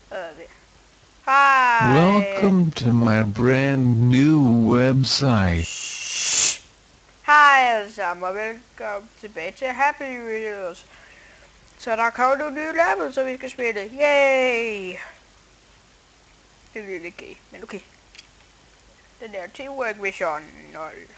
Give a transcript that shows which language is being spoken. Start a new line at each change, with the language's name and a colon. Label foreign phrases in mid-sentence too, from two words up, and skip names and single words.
Danish: det. Hej.
English: Welcome to my brand new website.
Danish: Hej alle sammen, og velkommen tilbage til Happy Wheels. Så der kommer nogle nye level, så vi skal spille. Yay! Det er lidt gay, men okay. Den der
English: teamwork mission
Danish: 0.